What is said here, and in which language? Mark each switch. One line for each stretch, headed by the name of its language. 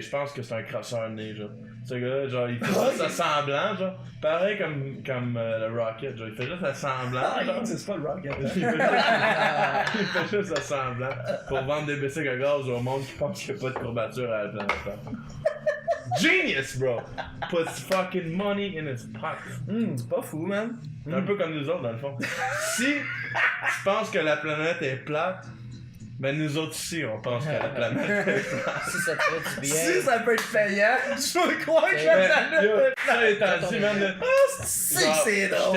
French: Je pense que c'est un crosseur né, genre. Ce gars-là, genre, il fait juste semblant, genre. Pareil comme le Rocket, genre. Il fait juste semblant, genre. C'est pas le rock, Il fait juste semblant pour vendre des bicycles à gaz au monde qui pense qu'il n'y a pas de courbature à la planète Terre.
English: Genius, bro! Puts fucking money in his pocket.
French: C'est pas fou, man. Un peu comme nous autres, dans le fond. Si tu penses que la planète est plate, ben nous autres ici, on pense que la planète est plate. Si ça te fait du bien. Si ça peut être payant, je peux croire que Ben, ça Yo, ça étant dit, man, c'est genre, que c'est drôle.